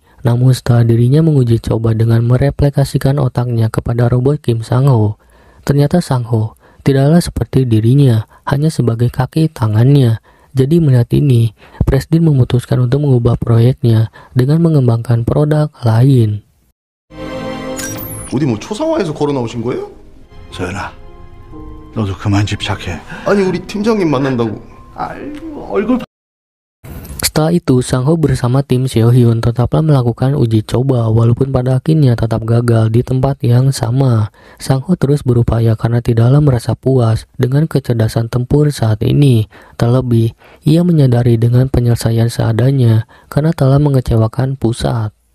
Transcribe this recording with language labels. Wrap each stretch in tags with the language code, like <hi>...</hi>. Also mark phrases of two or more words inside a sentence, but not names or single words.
<id>Namun setelah dirinya menguji coba dengan mereplikasikan otaknya kepada robot Kim Sang-ho, ternyata Sang-ho tidaklah seperti dirinya, hanya sebagai kaki tangannya. Jadi melihat ini, Presdir memutuskan untuk mengubah proyeknya dengan mengembangkan produk lain.</id> <ko>어디 뭐 초상화에서 걸어 나오신 거예요? 소연아, 너도 그만 집착해. 아니 우리 팀장님 만난다고. 얼굴.</ko> <id>Setelah itu, Sang Ho bersama tim Seo Hyun tetaplah melakukan uji coba walaupun pada akhirnya tetap gagal di tempat yang sama. Sang Ho terus berupaya karena tidaklah merasa puas dengan kecerdasan tempur saat ini. Terlebih, ia menyadari dengan penyelesaian seadanya karena telah mengecewakan pusat.</id>